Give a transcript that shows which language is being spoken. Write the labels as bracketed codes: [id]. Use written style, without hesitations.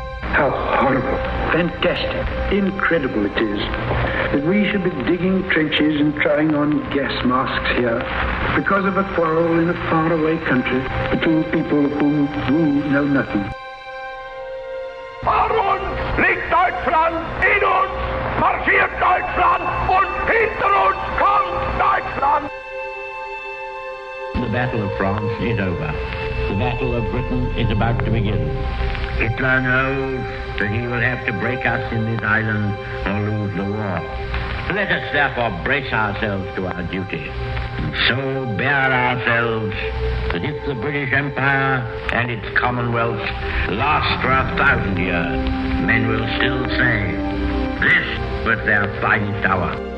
[en] How horrible, fantastic, incredible it is that we should be digging trenches and trying on gas masks here because of a quarrel in a faraway country between people of whom we know nothing. [de] Vor uns liegt Deutschland, in uns marschiert Deutschland und hinter uns kommt Deutschland. [en] The Battle of France is over. The Battle of Britain is about to begin. Hitler knows that he will have to break us in this island or lose the war. Let us therefore brace ourselves to our duty, and so bear ourselves that if the British Empire and its Commonwealth last for 1,000 years, men will still say, this was their finest hour.